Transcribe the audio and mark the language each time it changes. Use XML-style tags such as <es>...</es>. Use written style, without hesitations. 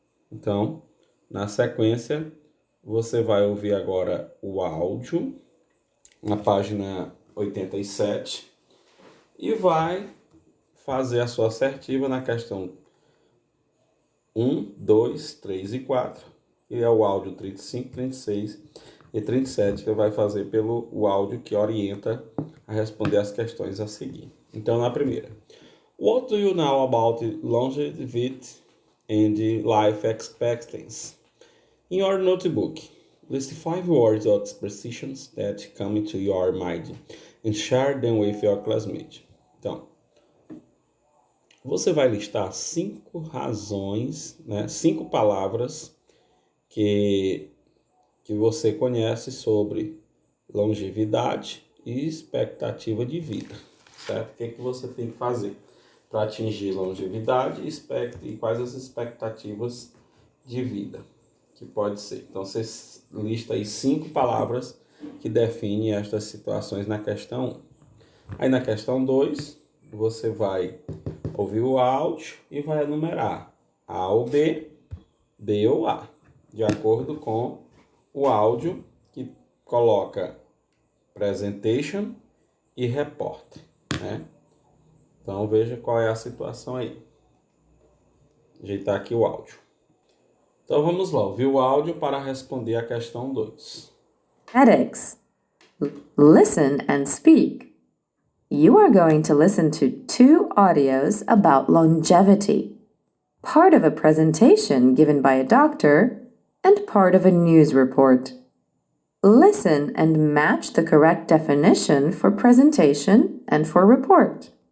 <pt>Então, na sequência, você vai ouvir agora o áudio na página 87 e vai fazer a sua assertiva na questão 1, 2, 3 e 4, que é o áudio 35, 36 e 37, que vai fazer pelo o áudio que orienta a responder as questões a seguir. Então, na primeira.</pt> <en>What do you know about longevity and life expectancy? In your notebook, List 5 words or expressions that come into your mind and share them with your classmate.</en> <pt>Então, você vai listar 5 razões, né, 5 palavras que você conhece sobre longevidade e expectativa de vida, certo? O que você tem que fazer para atingir longevidade e quais as expectativas de vida que pode ser. Então, você lista aí 5 palavras que definem estas situações na questão 1. Aí na questão 2, você vai ouvir o áudio e vai enumerar A ou B, B ou A, de acordo com o áudio que coloca presentation e report, né? Então veja qual é a situação aí. Ajeitar aqui o áudio. Então vamos lá, ouvir o áudio para responder a questão 2.</pt> <en>Headaches. Listen and speak. You are going to listen to 2 audios about longevity, part of a presentation given by a doctor and part of a news report. Listen and match the correct definition for presentation and for report.</en>